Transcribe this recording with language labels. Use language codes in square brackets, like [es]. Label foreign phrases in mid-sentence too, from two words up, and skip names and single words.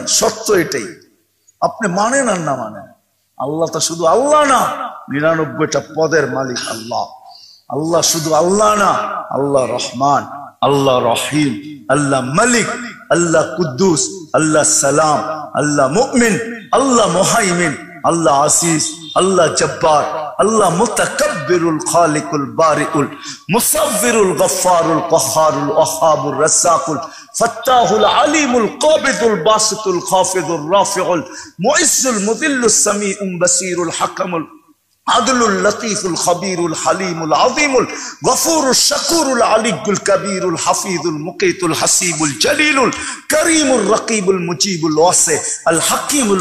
[bn] সত্য এটাই, আপনি মানেন আর না মানেন, আল্লাহ তো শুধু আল্লাহ না, 99টা পদের মালিক আল্লাহ। আল্লাহ শুধু আল্লাহ না, [ar] الله الرحمن، الله الرحيم، الله المالك، الله القدوس، الله السلام، الله المؤمن، الله المهيمن، الله العزيز، الله الجبار، الله المتكبر الخالق البارئ المصور الغفار القهار الوهاب الرزاق الفتاح العليم القابض الباسط الخافض الرافع المعز المذل السميع البصير الحكم العدل اللطيف الخبير الحليم العظيم الغفور الشكور العلي الكبير الحفيظ المقيت الحسيب الجليل الكريم الرقيب المجيب الواسع الحكيم